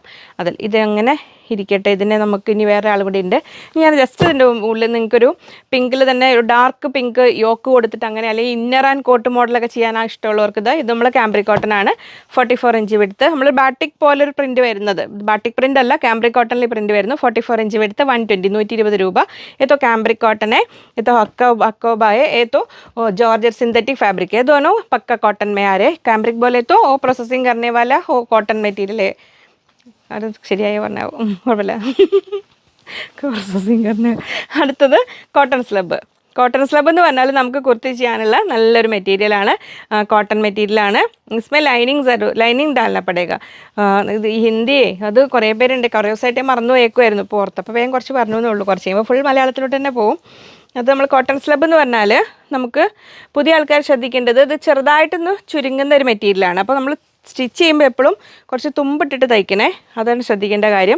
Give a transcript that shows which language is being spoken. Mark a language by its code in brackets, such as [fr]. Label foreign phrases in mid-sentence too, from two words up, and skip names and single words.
[ml] ഇതങ്ങനെ ഇരിക്കട്ടെ. ഇതിനെ നമുക്ക് ഇനി വേറെ ആൾ കൂടി ഉണ്ട്. ഞാൻ ജസ്റ്റ് ഇതിൻ്റെ ഉള്ളിൽ നിങ്ങൾക്കൊരു പിങ്കിൽ തന്നെ ഒരു [en] dark pink yoke [ml] കൊടുത്തിട്ട് അങ്ങനെ, അല്ലെങ്കിൽ [en] inner and coat [ml] മോഡലൊക്കെ ചെയ്യാനാണ് ഇഷ്ടമുള്ളവർക്ക് ഇത് നമ്മൾ [en] cambric cotton [ml] ആണ്. 44 ഇഞ്ച് വിടുത്ത്. നമ്മൾ ബാട്ടിക് പോലൊരു പ്രിൻറ്റ് വരുന്നത്, [en] batik print [ml] അല്ല, ക്യാമ്പ്രി കോട്ടണിൽ പ്രിൻറ്റ് വരുന്നു. [hi] 44 [en] inch width [hi] 120 रूपा. ये तो [en] cambric cotton [hi] है, ये तो हक्कोबा है, ये तो [en] georgette synthetic fabric [hi] है. दोनों पक्का कॉटन में आ रहे. कैम्ब्रिक बोले तो वो प्रोसेसिंग करने वाला वो [en] cotton material [hi] है. [ml] അത് ശരിയായി പറഞ്ഞാൽ കുഴപ്പമില്ല. പ്രോസസ്സിങ് करने. അടുത്തത് [en] cotton slub. cotton slub [ml] എന്ന് പറഞ്ഞാൽ നമുക്ക് കുർത്തി ചെയ്യാനുള്ള നല്ലൊരു മെറ്റീരിയലാണ്, കോട്ടൺ മെറ്റീരിയലാണ്. [hi] इसमें लाइनिंग डालना पड़ेगा. [ml] ഇത് ഹിന്ദിയെ അത് കുറേ പേരുണ്ട്, കുറേ ദിവസമായിട്ട് മറന്നു പോയേക്കുമായിരുന്നു. ഇപ്പോൾ ഓർത്തപ്പോൾ വേഗം കുറച്ച് പറഞ്ഞു എന്നേ ഉള്ളൂ. കുറച്ച് കഴിയുമ്പോൾ ഫുൾ മലയാളത്തിലോട്ട് തന്നെ പോകും. അത് നമ്മൾ [en] cotton slub [ml] എന്ന് പറഞ്ഞാൽ നമുക്ക് പുതിയ ആൾക്കാർ ശ്രദ്ധിക്കേണ്ടത്, ഇത് ചെറുതായിട്ടൊന്ന് ചുരുങ്ങുന്ന ഒരു മെറ്റീരിയലാണ്. അപ്പോൾ നമ്മൾ സ്റ്റിച്ച് ചെയ്യുമ്പോൾ എപ്പോഴും കുറച്ച് തുമ്പിട്ടിട്ട് തയ്ക്കണേ, അതാണ് ശ്രദ്ധിക്കേണ്ട കാര്യം.